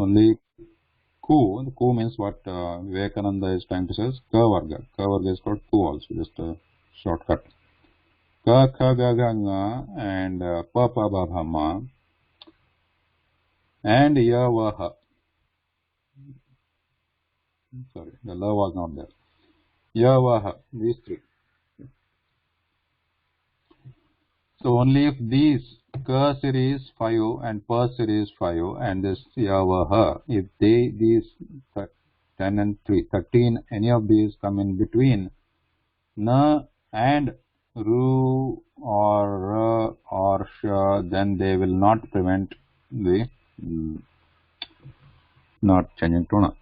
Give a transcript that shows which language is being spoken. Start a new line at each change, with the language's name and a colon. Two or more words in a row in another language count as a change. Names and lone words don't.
English: Only ku. The ku means what Vivekananda is trying to say is
Sanskrit: ka varga. Ka varga
English: is called ku also, just a shortcut.
Sanskrit: Ka kha ga ga nga and pa pa ba bha ma and ya va ha.
English: Sorry, the la was not there.
Sanskrit: Ya va ha.
English: These three. So only if these ka series 5 and pa series 5 and this
Sanskrit: ya va ha,
English: if these 10 and 3, 13, any of these come in between na and ru or ra or sha, then they will not prevent the not changing to na.